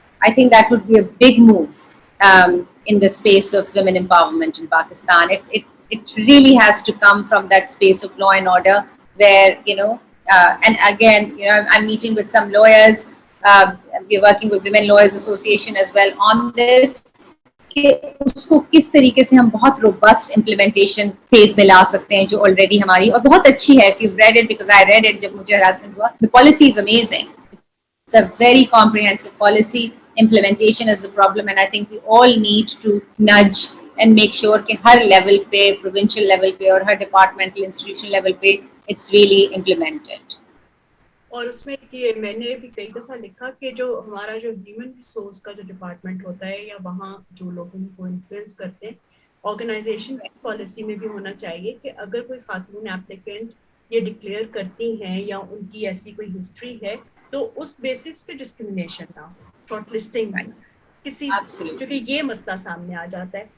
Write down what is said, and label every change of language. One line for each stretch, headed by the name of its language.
English: I think that would be a big move in the space of women empowerment in Pakistan. It really has to come from that space of law and order, where you know and again you know I'm meeting with some lawyers. We're working with Women Lawyers Association as well on this,
Urdu: کہ اس کو کس طریقے سے ہم بہت robust implementation phase میں لا سکتے ہیں جو آلریڈی ہماری اور بہت اچھی ہے.
English: If you've read it, because I read it
Urdu: جب مجھے ہراسمنٹ ہوا,
English: the policy is amazing. It's a very comprehensive policy. Implementation is the problem, and I think we all need to nudge and make sure
Urdu: کہ ہر level پہ,
English: provincial level پہ اور ہر departmental institution level پہ it's really implemented.
Urdu: اور اس میں یہ میں نے بھی کئی دفعہ لکھا کہ جو ہمارا جو ہیومن ریسورس کا جو ڈپارٹمنٹ ہوتا ہے یا وہاں جو لوگ ان کو انفلوئنس کرتے ہیں, آرگنائزیشن کی پالیسی میں بھی ہونا چاہیے کہ اگر کوئی خاتون ایپلیکنٹ یہ ڈکلیئر کرتی ہیں یا ان کی ایسی کوئی ہسٹری ہے تو اس بیسس پہ ڈسکریمنیشن نہ ہو, شارٹ لسٹنگ کسی, کیونکہ یہ مسئلہ سامنے آ جاتا ہے.